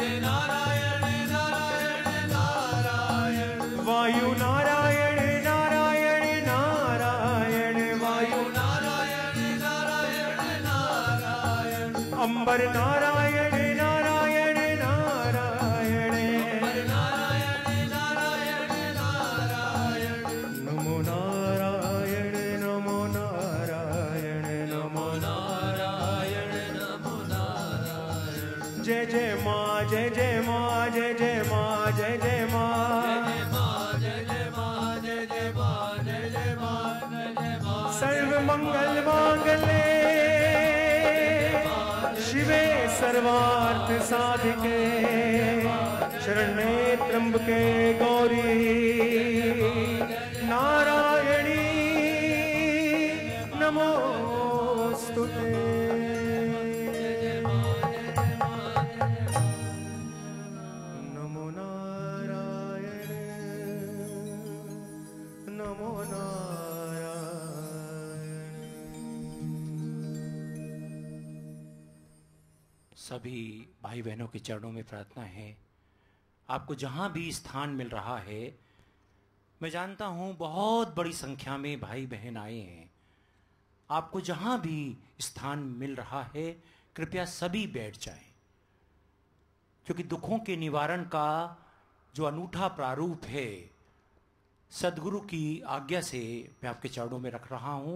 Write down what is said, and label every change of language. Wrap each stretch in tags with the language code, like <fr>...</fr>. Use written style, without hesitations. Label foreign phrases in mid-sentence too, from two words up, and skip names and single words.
<sa>नारायण नारायण नारायण वायु नारायण नारायण नारायण वायु नारायण नारायण नारायण अंबर नारायण नारायण नारायण अंबर नारायण नारायण नारायण नमो नारायण नमो नारायण नमो नारायण नमो नारायण जय</sa> <hi>जय मां जय जय मां जय जय मां जय जय मां जय जय मां जय जय मां जय जय मां जय जय मां</hi> <sa>सर्व मंगल मांगल्ये शिवे सर्वार्थ साधिके शरण्ये त्र्यंबके गौरी नारायणी नमोस्तुते नमो नारायण नमो नारायण।</sa> <hi>सभी भाई बहनों के चरणों में प्रार्थना है, आपको जहां भी स्थान मिल रहा है, मैं जानता हूं बहुत बड़ी संख्या में भाई बहन आए हैं, आपको जहां भी स्थान मिल रहा है कृपया सभी बैठ जाएं, क्योंकि दुखों के निवारण का जो अनूठा प्रारूप है सदगुरु की आज्ञा से मैं आपके चरणों में रख रहा हूं।</hi>